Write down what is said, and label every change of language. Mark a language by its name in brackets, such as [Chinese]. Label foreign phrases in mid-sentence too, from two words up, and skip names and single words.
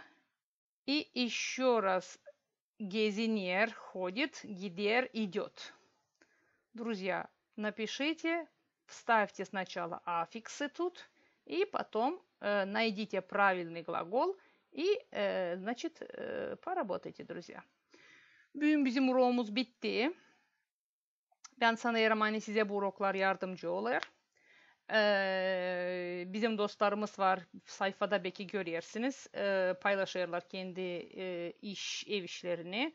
[Russian] И еще раз. Geziner ходит, гидер идет. Друзья, напишите, вставьте сначала аффиксы тут, и потом найдите правильный глагол и, значит, pоработайте, друзья. [Gagauz] Bugün bizim urağımız bitti. Ben sanıyorum hani size bu uroklar yardımcı olur. Bizim dostlarımız var. Sayfada belki görürsünüz. Paylaşırlar kendi ev işlerini.